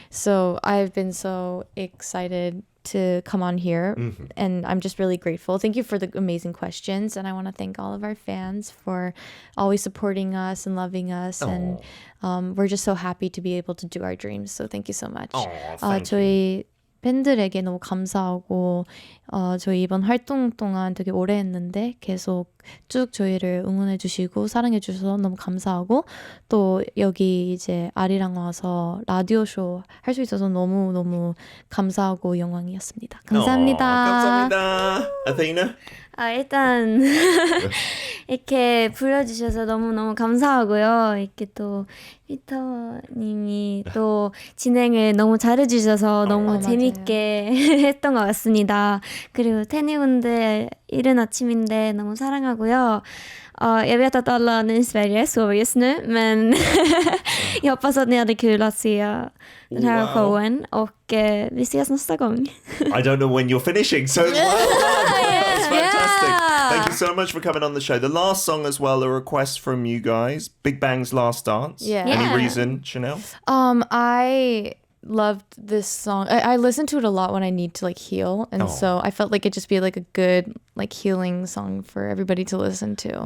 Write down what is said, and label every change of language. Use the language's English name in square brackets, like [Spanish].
[English] So I've been so excited to come on here, and I'm just really grateful. Thank you for the amazing questions, and I want to thank all of our fans for always supporting us and loving us. And we're just so happy to be able to do our dreams. So thank you so much. [Korean] 저희 팬들에게 너무 감사하고 저희 이번 활동 동안 되게 오래 했는데 계속 쭉 저희를 응원해 주시고 사랑해 주셔서 너무 감사하고 또 여기 이제 아리랑 와서 라디오 쇼 할 수 있어서 너무너무 감사하고 영광이었습니다. 감사합니다. 감사합니다. Athena? 일단 이렇게 불러주셔서 너무너무 감사하고요. 이렇게 또 피터님이 또 진행을 너무 잘해주셔서 너무 재밌게 했던 것 같습니다. 그리고 테니분들 이른 아침인데 너무 사랑하고요. [Swedish] Jag vet att alla ni i Sverige sover just nu, men jag hoppas att ni hade kul att se den här showen och vi ses nästa gång. [English] I don't know when you're finishing, so well done. That's fantastic. Thank you so much for coming on the show. The last song as well, a request from you guys, Big Bang's Last Dance. Any reason, Chanelle? I loved this song. I listen to it a lot when I need to like heal, and so I felt like it'd just be like a good like healing song for everybody to listen to.